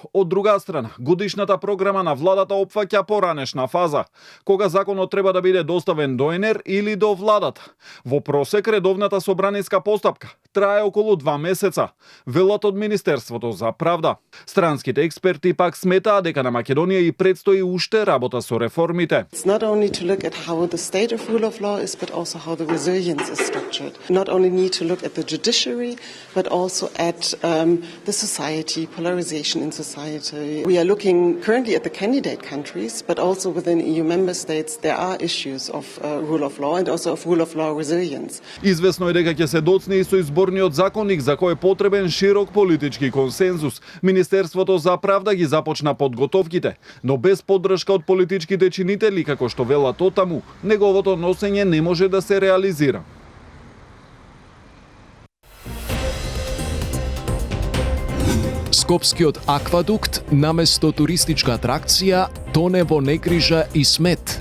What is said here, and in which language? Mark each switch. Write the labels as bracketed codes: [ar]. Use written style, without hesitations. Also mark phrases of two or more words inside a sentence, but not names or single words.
[mk] Од друга страна, годишната програма на владата опфаќа поранешна фаза, кога законот треба да биде доставен до ЕНЕР или до владата. Во просек редовната собраниска постапка трае околу 2 месеца, велат од Министерството за правда. Странските експерти пак сметаат дека на Македонија и предстои уште работа со реформите. [en] It's not only to look at how the state of rule of law is, but also how the resilience is structured. Not only need to look at the judiciary, but also at the society, polarization in society. We are looking currently at the candidate countries, but also within EU member states there are issues of rule of law and also of rule of law resilience. [mk] Известно е дека ќе се доцни и со изборниот законник за кој е потребен широк политички консензус. Министерството за правда ги започна подготовките, но без поддршка од политичките чинители, како што велат отаму, неговото носење не може да се реализира. Скопскиот аквадукт наместо туристичка атракција тоне во негрижа и смет.